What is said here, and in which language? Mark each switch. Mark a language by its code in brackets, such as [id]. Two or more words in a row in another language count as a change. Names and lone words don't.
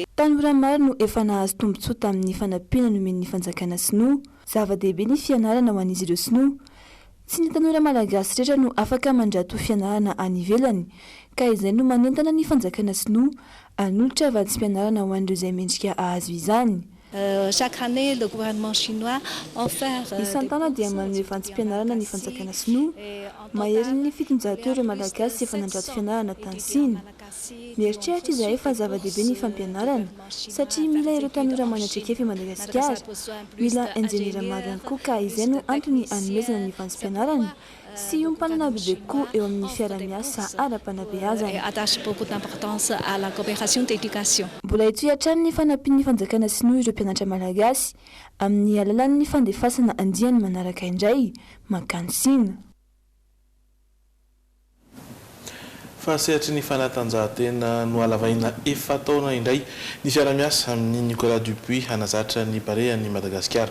[mg] Tanora maro no efa nahazo tombontsoa tamin'ny fanampiana nomen'ny fanjakana Sinoa. Zava-dehibe ny fianarana ho an'izy ireo Sinoa. Tsy ny tanora malagasy rehetra no afaka mandrato fianarana any ivelany ka izay no manentana ny fanjakana Sinoa hanolotra vatsim-pianarana ho an'ireo izay mendrika ahazo izany. [fr] Chaque année, le gouvernement chinois offre... [mg] Isan-taona dia manome vantsim-pianarana ny fanjakana sinoa. Mahery ny fitonjato ireo malagasy efa nandrato fianarana tany Sina. Mieritreritra izahay fa zava-dehibe ny fampianarana satria mila ireo tanora manatrikefy Madagasikara. Mila enjenera maro ihany koa ka izay no antony hanomezana ny vantsim-pianarana sy ompanana bebe koa eo amin'ny fiara-miasa ara-panabeazana. [fr] Attache beaucoup d'importance à la coopération d'éducation. [mg] Mbola itoy hatrany ny fanampian'ny fanjakana sinoa ireo mpianatra malagasy amin'ny alalan'ny fandefasana andiany manaraka indray makany Sina. Fahasehatry ny fanatanjahantena no alavaina efa taona indray ny fiara-miasa amin'ny Nicolas Dupuis hanazatra ny barean'ny Madagasikara.